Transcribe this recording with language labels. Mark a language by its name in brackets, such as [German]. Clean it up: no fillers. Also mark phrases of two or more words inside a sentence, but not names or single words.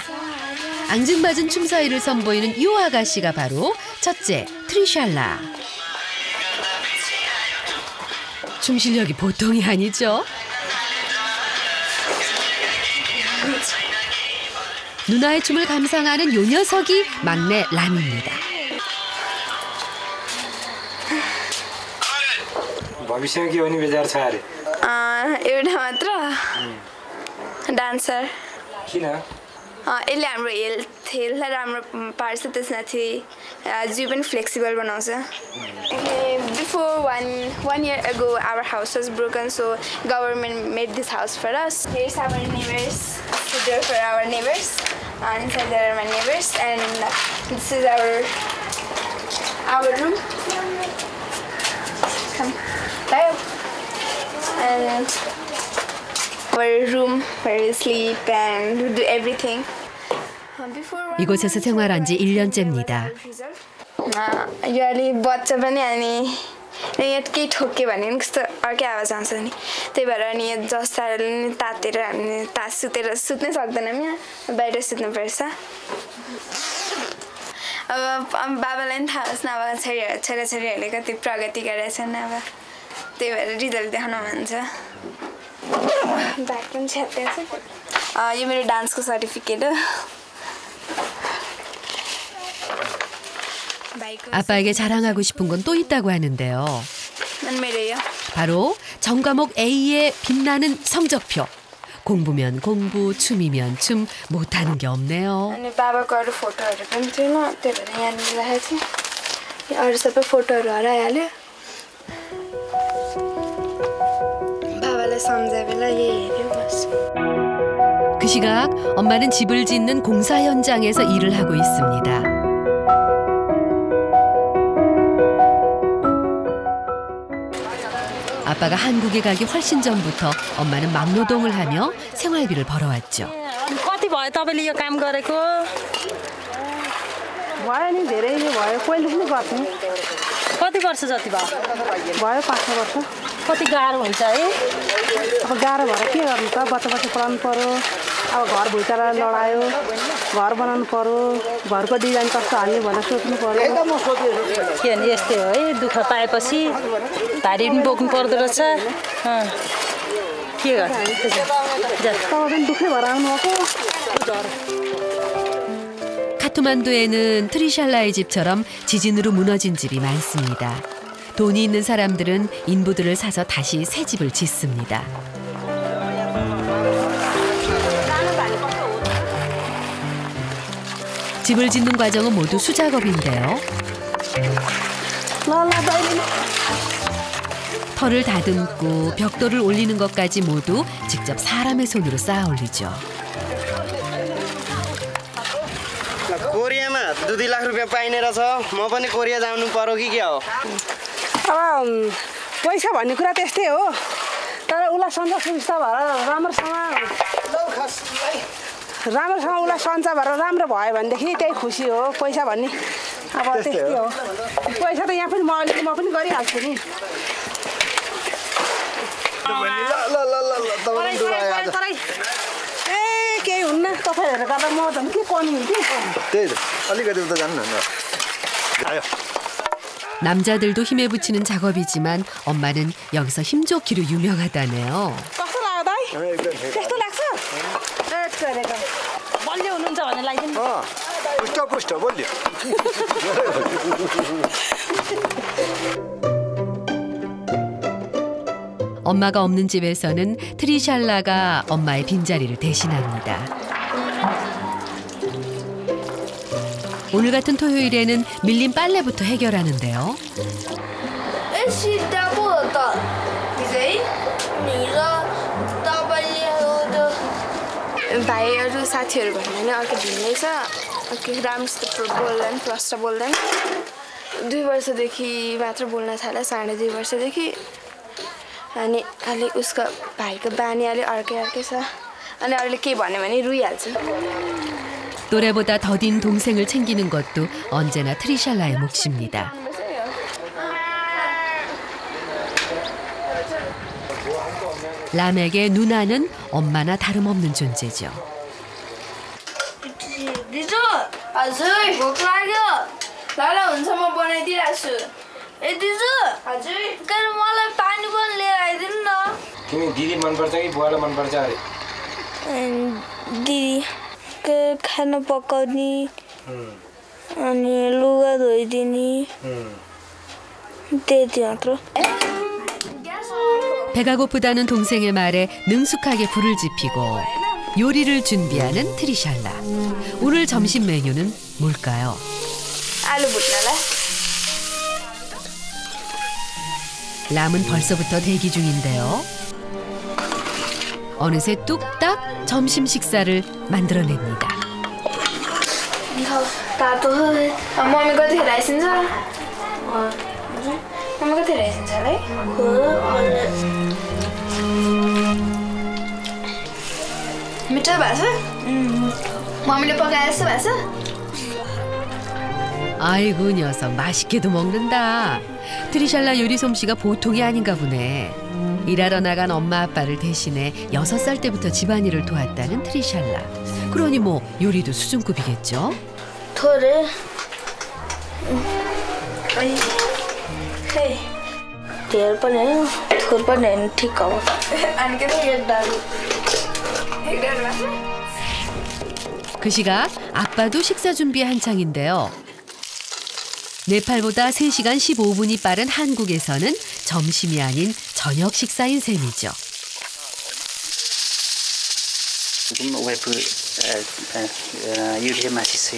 [Korean] 앙증맞은 춤사위를 선보이는 이 아가씨가 바로 첫째 트리샬라. 춤 실력이 보통이 아니죠. 누나의 춤을 감상하는 요 녀석이 막내 람입니다. [Nepali] भविष्यमा के हुने विचार छ अरे एउटा मात्र डान्सर किन यसले हाम्रो हेल्थलाई राम्रो पार्छ त्यसमाथि जिउ पनि फ्लेक्सिबल बनाउँछ [English] बिफोर one year ago our house was broken so government made this house for us. Here's our neighbors, the door for our neighbors, inside there are my neighbors and this is our room. Come. And our room where we sleep and do everything. [Korean] 이곳에서 생활한 지 1년째입니다. [Nepali] यो अलि बच्चा पनि अनि यहाँ केही ठोक्यो भने पनि कस्तो अर्कै आवाज आउँछ नि त्यही भएर अनि यो जस्ताले नि तातेर हामी सुत्नै सक्दैनौँ यहाँ बाहिर सुत्नुपर्छ अब बाबालाई पनि थाहा होस् न अब छोराछोरीहरूले कति प्रगति गरेका छन् अब त्यही भएर रिजल्ट देखाउन भन्छ ब्याग पनि छ्याप्दैछ यो मेरो डान्सको सर्टिफिकेट हो [Korean] 아빠에게 자랑하고 싶은 건 또 있다고 하는데요. [Nepali] मेरो [Korean] 바로 전과목 A의 빛나는 성적표. 공부면 공부, 춤이면 춤, 못하는 게 없네요. [Nepali] अनि बाबाको अरू फोटोहरू पनि थिएन त्यही भएर यहाँनिर राखेको थिएँ अरू सबै फोटोहरू हराइहाल्यो बाबालाई सम्झाए बेला यही हेऱ्यो बस [Korean] 그 시각 엄마는 집을 짓는 공사 현장에서 일을 하고 있습니다. 아빠가 한국에 가기 훨씬 전부터 엄마는 막노동을 하며 생활비를 벌어왔죠. [Nepali] कति भयो तपाईले यो काम गरेको भयो नि धेरै भयो पहिलेदेखि गर्थेँ कति वर्ष जति भयो भयो 5-6 वर्ष कति गाह्रो हुन्छ है अब गाह्रो भएर के गर्नु त बच्चा पढाउनु पर्यो अब घर भुइँचालो लडायो घर बनाउनु पर्यो घरको डिजाइन कस्तो हाल्ने भनेर सोच्नु पर्यो के भने यस्तै हो है दुःख पाएपछि भारी पनि बोक्नु पर्दो रहेछ के गर्छ तपाईँ पनि दुःखै भएर आउनुभएको [Korean] 카트만두에는 트리샬라의 집처럼 지진으로 무너진 집이 많습니다. 돈이 있는 사람들은 인부들을 사서 다시 새 집을 짓습니다. 집을 짓는 과정은 모두 수작업인데요. 털을 다듬고 벽돌을 올리는 것까지 모두 직접 사람의 손으로 쌓아 올리죠. [Nepali] कोरियामा 2 लाख रुपैयाँ पाइने रहेछ म पनि कोरिया जानु पर्यो कि के हो अब पैसा भन्ने कुरा त्यस्तै हो तर उसलाई सन्चो सुविस्ता भएर राम्रोसँग उसलाई सन्चो भएर राम्रो भयो भनेदेखि त्यही खुसी हो पैसा भन्ने अब त्यस्तै हो पैसा त यहाँ पनि म पनि गरिहाल्छु नि ए केही हुन्न तपाईँहरू गर्दा म झन् के कमी हुन्थ्यो त्यही त अलिकति उता जानु न आयो [Korean] 남자들도 힘에 붙이는 작업이지만 엄마는 여기서 힘좋기로 유명하다네요. [Nepali] कस्तो लाग्यो दाइ त्यस्तो लाग्छ बलियो हुनुहुन्छ भन्ने लाग्यो पुष्ट बोल्यो [Korean] 엄마가 없는 집에서는 트리샬라가 엄마의 빈자리를 대신합니다. 오늘 같은 토요일에는 밀린 빨래부터 해결하는데요. [Nepali] भाइहरू साथीहरू भन्दा पनि अर्को भिन्नै छ राम्रोसित बोल्दैन प्रष्ट बोल्दैन 2 वर्षदेखि मात्र बोल्न थाल्यो 2.5 वर्षदेखि अनि अलि उसको भाइको बानी अलि अर्कै छ अनि अरूले के भन्यो भने रुइहाल्छ [Korean] 또래보다 더딘 동생을 챙기는 것도 언제나 트리샬라의 몫입니다. 람에게 누나는 엄마나 다름없는 존재죠. [Nepali] दिजु हजुर भोक लाग्यो ल हुन्छ म बनाइदिइरहेको छु ए दिजु हजुर तर मलाई पानी पनि लिएर आइदिनु न तिमी दिदी मनपर्छ कि बुवालाई मनपर्छ अरे दिदी खाना पकाउने अनि लुगा धोइदिने त्यति मात्र [Korean] 배가 고프다는 동생의 말에 능숙하게 불을 지피고 요리를 준비하는 트리샬라. 오늘 점심 메뉴는 뭘까요? [Nepali] आलु भुट्नलाई [Korean] 람은 벌써부터 대기 중인데요. 어느새 뚝딱 점심 식사를 만들어냅니다. [Nepali] तातो मम्मी कतिखेर आइसिन्छ मम्मी कतिखेर आइसिन्छ है मिठो भएको छ मम्मीले पकाए जस्तो भएको छ? [Korean] 아이고 녀석 맛있게도 먹는다. 트리샬라 요리 솜씨가 보통이 아닌가 보네. 일하러 나간 엄마 아빠를 대신해 6살 때부터 집안일을 도왔다는 트리샬라. 그러니 뭐 요리도 수준급이겠죠? [Nepali] थोरै धेर पनि होइन थोर पनि होइन ठिक हो अनि के [Korean] 그 시각 아빠도 식사 준비 한창인데요. 네팔보다 3시간 15분이 빠른 한국에서는 점심이 아닌 저녁 식사인 셈이죠. 지금 와이프 요리 맛있어요.